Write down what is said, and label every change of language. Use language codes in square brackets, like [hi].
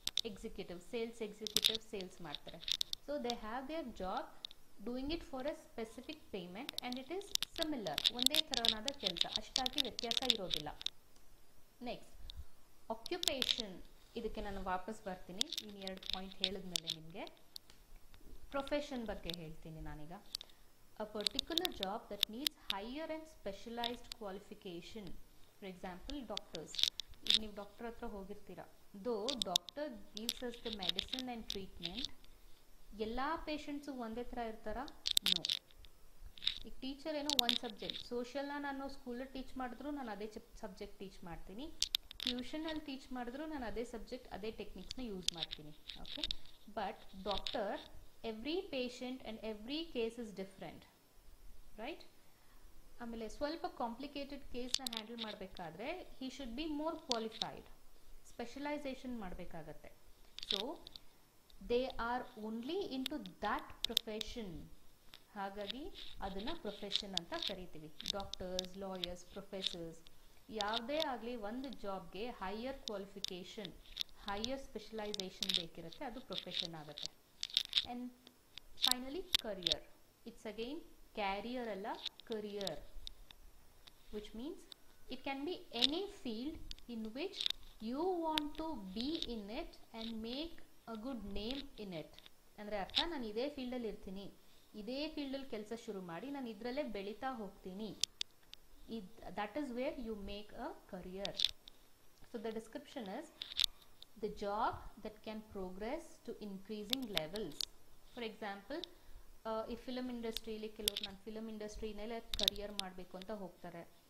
[kn] Executive, sales executive sales ಮಾಡ್ತಾರೆ. [en] so they have their job doing it for a specific payment and it is similar, [kn] ಒಂದೇ ಥರನಾದ ಕೆಲಸ, ಅಷ್ಟಾಗಿ ವ್ಯತ್ಯಾಸ ಇರೋದಿಲ್ಲ. Next, occupation. ಇದಕ್ಕೆ ನಾನು ವಾಪಸ್ ಬರ್ತೀನಿ, ಇನ್ನು 2 ಪಾಯಿಂಟ್ ಹೇಳಿದ್ಮೇಲೆ ನಿಮಗೆ ಪ್ರೊಫೆಷನ್ ಬಗ್ಗೆ ಹೇಳ್ತೀನಿ ನಾನೀಗ. [en] a particular job that needs higher and specialized qualification. For example, doctors. [kn] ಈಗ ನೀವು ಡಾಕ್ಟರ್ ಹತ್ರ ಹೋಗಿರ್ತೀರ. [en] though doctor gives us the medicine and treatment, [kn] ಎಲ್ಲ ಪೇಷಂಟ್ಸು ಒಂದೇ ಥರ ಇರ್ತಾರ? [en] No. [kn] ಈಗ ಟೀಚರ್ ಏನೋ ಒಂದು ಸಬ್ಜೆಕ್ಟ್, ಸೋಷಿಯಲ್ನ ನಾನು ಸ್ಕೂಲಲ್ಲಿ ಟೀಚ್ ಮಾಡಿದ್ರು ನಾನು ಅದೇ ಸಬ್ಜೆಕ್ಟ್ ಟೀಚ್ ಮಾಡ್ತೀನಿ, ಟ್ಯೂಷನಲ್ಲಿ ಟೀಚ್ ಮಾಡಿದ್ರು ನಾನು ಅದೇ ಸಬ್ಜೆಕ್ಟ್ ಅದೇ ಟೆಕ್ನಿಕ್ಸ್ನ ಯೂಸ್ ಮಾಡ್ತೀನಿ. [en] Okay, but doctor every patient and every case is different, right? [kn] ಆಮೇಲೆ ಸ್ವಲ್ಪ ಕಾಂಪ್ಲಿಕೇಟೆಡ್ ಕೇಸ್ನ ಹ್ಯಾಂಡಲ್ ಮಾಡಬೇಕಾದ್ರೆ [en] he should be more qualified, [kn] specialisation ಮಾಡಬೇಕಾಗತ್ತೆ. [en] so they are only in to that profession, [kn] ಹಾಗಾಗಿ ಅದನ್ನು ಪ್ರೊಫೆಷನ್ ಅಂತ ಕರಿತೀವಿ. ಡಾಕ್ಟರ್ಸ್, ಲಾಯರ್ಸ್, ಪ್ರೊಫೆಸರ್ಸ್, ಯಾವುದೇ ಆಗಲಿ ಒಂದು ಜಾಬ್ಗೆ ಹೈಯರ್ ಕ್ವಾಲಿಫಿಕೇಷನ್, ಹೈಯರ್ ಸ್ಪೆಷಲೈಸೇಷನ್ ಬೇಕಿರುತ್ತೆ, ಅದು ಪ್ರೊಫೆಷನ್ ಆಗುತ್ತೆ. [en] and finally career, it's again [kn] carrier ಅಲ್ಲ, career, [en] which means it can be any field in which you want to be in it and make a good name in it. [kn] ಅಂದರೆ ಅರ್ಥ, ನಾನು ಇದೇ ಫೀಲ್ಡಲ್ಲಿ ಇರ್ತೀನಿ, ಇದೇ ಫೀಲ್ಡಲ್ಲಿ ಕೆಲಸ ಶುರು ಮಾಡಿ ನಾನು ಇದರಲ್ಲೇ ಬೆಳೀತಾ ಹೋಗ್ತೀನಿ. [en] That is where you make a career. So the description is the job that can progress to increasing levels. For example, [kn] ಈ ಫಿಲಮ್ ಇಂಡಸ್ಟ್ರಿಯಲ್ಲಿ ಕೆಲವ್ರು ನಾನು ಫಿಲಮ್ ಇಂಡಸ್ಟ್ರಿನಲ್ಲೇ ಕರಿಯರ್ ಮಾಡಬೇಕು ಅಂತ ಹೋಗ್ತಾರೆ.